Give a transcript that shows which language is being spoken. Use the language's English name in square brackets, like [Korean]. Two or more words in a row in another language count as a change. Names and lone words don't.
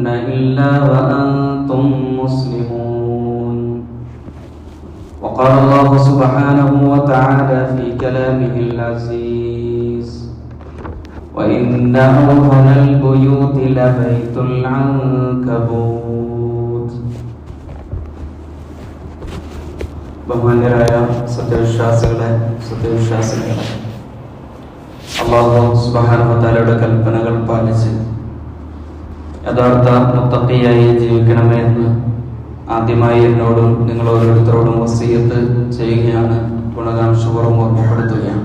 [Arabic] إلا وأنتم مسلمون. وقال الله سبحانه وتعالى في كلامه العزيز: وإن أوهن البيوت لبيت العنكبوت. [Malayalam] ബഹുമാന്യരായ സത്യവിശ്വാസികളെ, [Arabic] الله سبحانه وتعالى [Malayalam] കൽപ്പനകൾ പാലിച്ച് യഥാർത്ഥ മുത്തഖിയായി ജീവിക്കണമേ എന്ന് ആദ്യമായി എന്നോടും നിങ്ങൾ ഓരോരുത്തരോടും വസിയത്ത് ചെയ്യുകയാണ്, ഗുണകാംക്ഷപൂർവ്വം ഓർമ്മപ്പെടുത്തുകയാണ്.